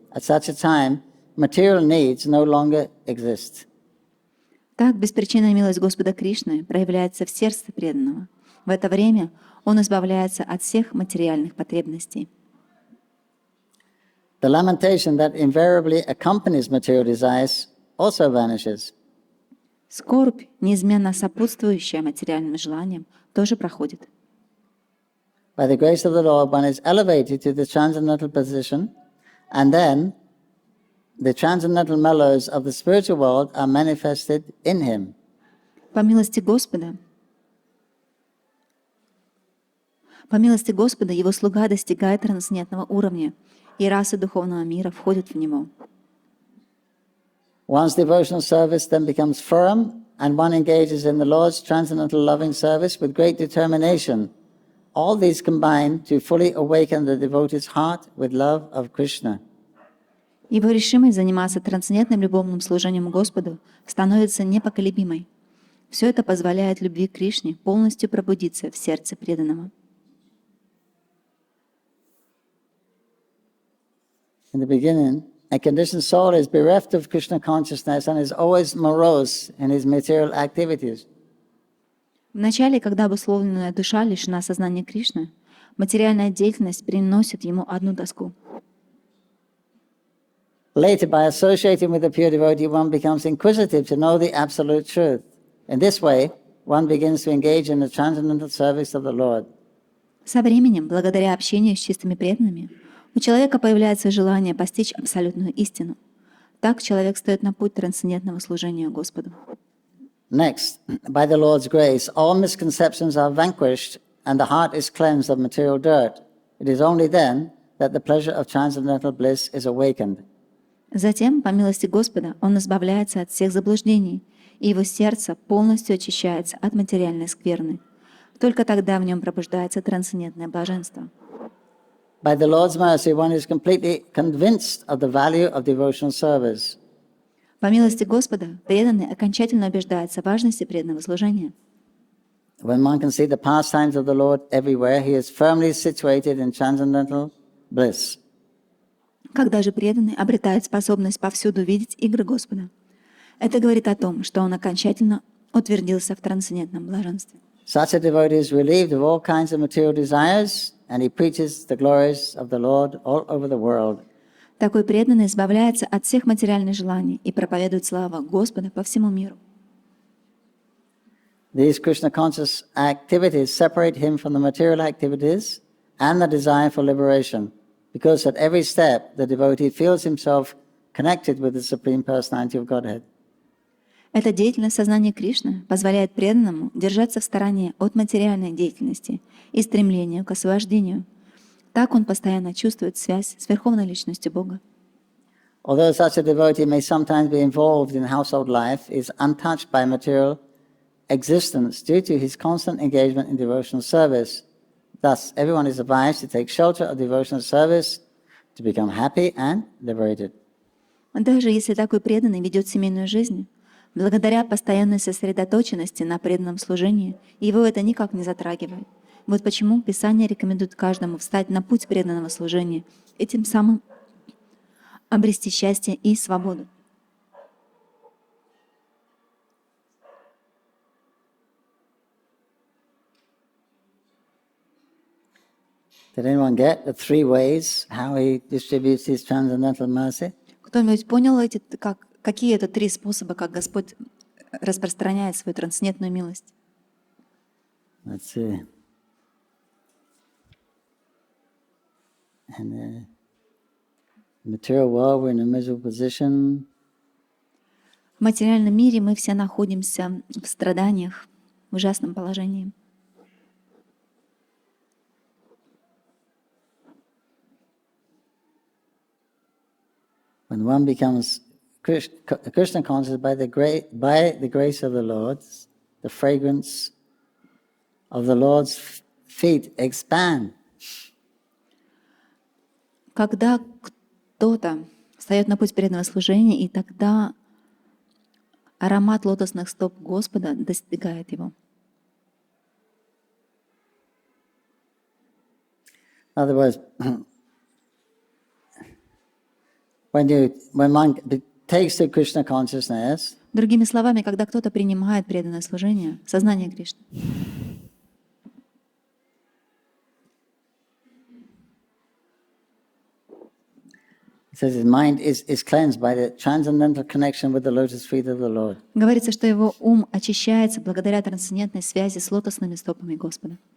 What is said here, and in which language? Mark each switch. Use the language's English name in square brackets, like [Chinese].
[English] At such a time, material needs no longer exist. [Russian] Так беспричинная милость Господа Кришны проявляется в сердце преданного. В это время он избавляется от всех материальных потребностей. [English] The lamentation that invariably accompanies material desires also vanishes. [Russian] Скорбь, неизменно сопутствующая материальным желаниям, тоже проходит. [English] By the grace of the Lord, one is elevated to the transcendental position, and then the transcendental mellows of the spiritual world are manifested in him. [Russian] По милости Господа, его слуга достигает трансцендентного уровня, и расы духовного мира входят в него. [English] One's devotional service then becomes firm, and one engages in the Lord's transcendental loving service with great determination. All these combine to fully awaken the devotee's heart with love of Krishna. [Russian] Его решимость заниматься трансцендентным любовным служением Господу становится непоколебимой. Все это позволяет любви к Кришне полностью пробудиться в сердце преданного. [English] In the beginning, a conditioned soul is bereft of Krishna consciousness and is always morose in his material activities. [Russian] Вначале, когда обусловленная душа лишена сознания Кришны, материальная деятельность приносит ему одну тоску. [English] Later, by associating with the pure devotee, one becomes inquisitive to know the absolute truth. In this way, one begins to engage in the transcendental service of the Lord. [Russian] Со временем, благодаря общению с чистыми преданными, у человека появляется желание постичь абсолютную истину. Так человек встает на путь трансцендентного служения Господу. [English] Next, by the Lord's grace, all misconceptions are vanquished and the heart is cleansed of material dirt. It is only then that the pleasure of transcendental bliss is awakened. [Russian] Затем, по милости Господа, он избавляется от всех заблуждений, и его сердце полностью очищается от материальной скверны. Только тогда в нем пробуждается трансцендентное блаженство. [English] By the Lord's mercy, one is completely convinced of the value of devotional service. [Russian] По милости Господа, преданный окончательно убеждается в важности преданного служения. [English] When one can see the pastimes of the Lord everywhere, he is firmly situated in transcendental bliss. [Russian] Когда же преданный обретает способность повсюду видеть игры Господа, это говорит о том, что он окончательно утвердился в трансцендентном блаженстве. [English] Such a devotee is relieved of all kinds of material desires, and he preaches the glories of the Lord all over the world. [Russian] Такой преданный избавляется от всех материальных желаний и проповедует славу Господа по всему миру. [English] These Krishna-conscious activities separate him from the material activities and the desire for liberation, because at every step the devotee feels himself connected with the Supreme Personality of Godhead. [Russian] Эта деятельность сознания Кришны позволяет преданному держаться в стороне от материальной деятельности и стремления к освобождению. Так он постоянно чувствует связь с Верховной Личностью Бога. [English] Although such a devotee may sometimes be involved in household life, he is untouched by material existence due to his constant engagement in devotional service. Thus, everyone is advised to take shelter of devotional service to become happy and liberated. [Russian] Даже если такой преданный ведет семейную жизнь, благодаря постоянной сосредоточенности на преданном служении, его это никак не затрагивает. Вот почему Писание рекомендует каждому встать на путь преданного служения и тем самым обрести счастье и свободу. [English] Did anyone get the three ways how he distributes his transcendental mercy? [Russian] Кто-нибудь понял какие это три способа, как Господь распространяет свою трансцендентную милость? [English] Let's see. In the material world, we're in a miserable position. [Russian] В материальном мире мы все находимся в страданиях, в ужасном положении. [English] When one becomes Krishna conscious by the grace of the Lord, the fragrance of the Lord's feet expand. [Russian] Когда кто-то встает на путь преданного служения, и тогда аромат лотосных стоп Господа достигает его. [English] In other words, when one takes to Krishna consciousness, [Russian] Другими словами, когда кто-то принимает преданное служение, сознание Кришны, [English] it says his mind is cleansed by the transcendental connection with the lotus feet of the Lord. [Russian] говорится, что его ум очищается благодаря трансцендентной связи с лотосными стопами Господа.